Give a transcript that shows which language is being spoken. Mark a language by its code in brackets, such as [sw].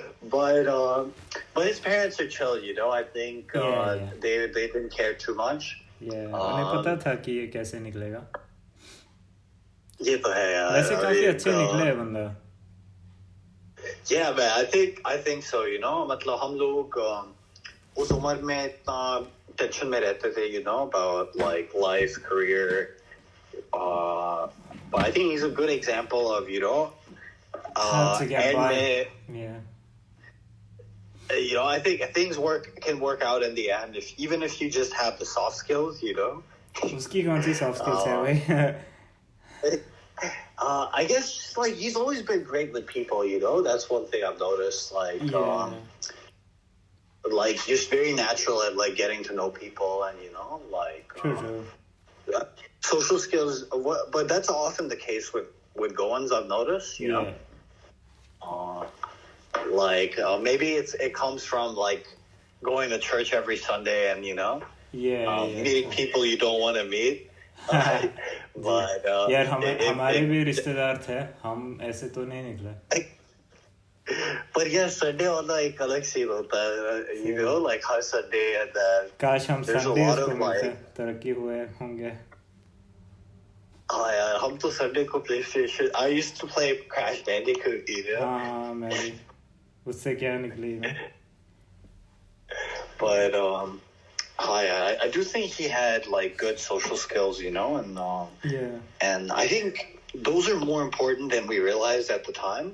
[en] but his parents are chill, you know. I think they didn't care too much. Yeah, [hi] उन्हें पता था कि ये कैसे निकलेगा. ये तो है यार. वैसे काफी अच्छे निकले है बंदा. [en] Yeah, man. I think so. You know, [hi] मतलब हम लोग उस उम्र में इतना टेंशन में रहते थे, [en] you know, about like life, career. But I think he's a good example of, you know, to get by. Yeah. You know, I think things can work out in the end even if you just have the soft skills, you know. [hi] उसकी कौन सी soft skills है भाई? [en] I guess like he's always been great with people, you know. That's one thing I've noticed. Like just very natural at like getting to know people and you know like True. social skills. But that's often the case with Goans. I've noticed, you know. Like maybe it comes from like going to church every Sunday and meeting people you don't want to meet. But [hi] यार हमारे भी रिश्तेदार थे, हम ऐसे तो नहीं निकले. [en] But yeah, [hi] Sunday वाला एक अलग सीन होता है, [en] like [hi] हर Sunday [en] and then [hi] काश हम Sundays को मिलते, तरक्की हुए होंगे. हाँ यार, हम तो Sunday को PlayStation. [en] I used to play Crash Bandicoot, [hi] हाँ मैं भी, उससे क्या निकली ना. [en] But I do think he had like good social skills, and I think those are more important than we realized at the time.